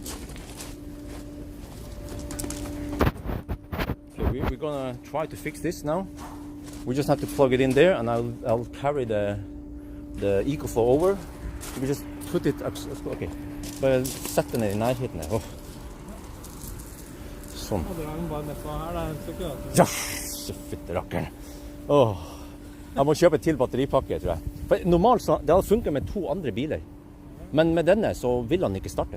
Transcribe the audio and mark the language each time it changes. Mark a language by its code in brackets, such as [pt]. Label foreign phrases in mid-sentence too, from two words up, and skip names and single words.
[en] Okay, we're gonna try to fix this now. We just have to plug it in there, and I'll carry the EcoFlow over. We just put it up. [no] Okay, bare sett den i nærheten her. Sånn. Ja, så fytte rakkeren. Jeg må kjøpe til batteripakke, tror jeg. For normalt så, det hadde funket med 2 andre biler. Men med denne så vil han ikke starte.